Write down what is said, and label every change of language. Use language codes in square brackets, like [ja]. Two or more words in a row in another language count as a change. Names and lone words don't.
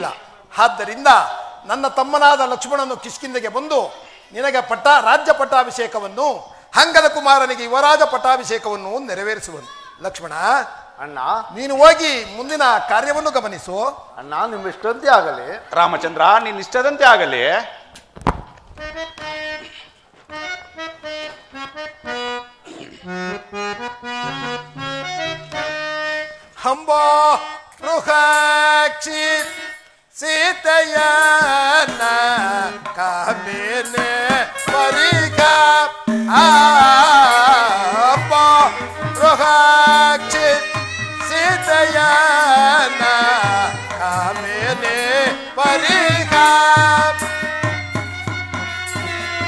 [kn] ಆದ್ದರಿಂದ ನನ್ನ ತಮ್ಮನಾದ ಲಕ್ಷ್ಮಣನು ಕಿಷ್ಕಿಂದೆಗೆ ಬಂದು ನಿನಗೆ ರಾಜ್ಯ ಪಟ್ಟಾಭಿಷೇಕವನ್ನು, ಹಂಗದ ಕುಮಾರನಿಗೆ ಯುವರಾಜ ಪಟ್ಟಾಭಿಷೇಕವನ್ನು ನೆರವೇರಿಸುವನು. ಲಕ್ಷ್ಮಣ, ಅಣ್ಣ, ನೀನು ಹೋಗಿ ಮುಂದಿನ ಕಾರ್ಯವನ್ನು ಗಮನಿಸು. ಅಣ್ಣ, ನಿಮ್ಮ ಇಷ್ಟಂತೆ ಆಗಲಿ. ರಾಮಚಂದ್ರ, ನಿನ್ನ ಇಷ್ಟದಂತೆ ಆಗಲಿ. ಹಂಬೋ ರುಹಾಕ್ಷಿ ಸೀತೆಯನ ಕಾಮೇನೆ ಪರಿಗ ಹಂಬೋ ರುಹಾಕ್ಷಿ ಸೀತೆಯನ ಕಾಮೇನೆ ಪರಿಗ